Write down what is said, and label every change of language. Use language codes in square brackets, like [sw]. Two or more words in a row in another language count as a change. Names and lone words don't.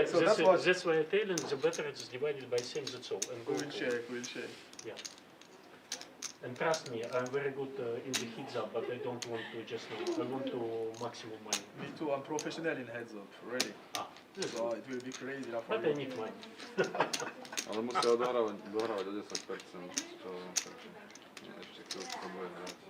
[en] That's why I tell you the better it's divided by same. That's all. And go. We'll check. Yeah. And trust me, I'm very good in the heads up, but I don't want to just know. I want to maximum money. Me too. I'm professional in heads up, really. So it will be crazy. But I need money. [sk] Ale musia dohravať o 10%, čo ešte chvíľku to bude hrať.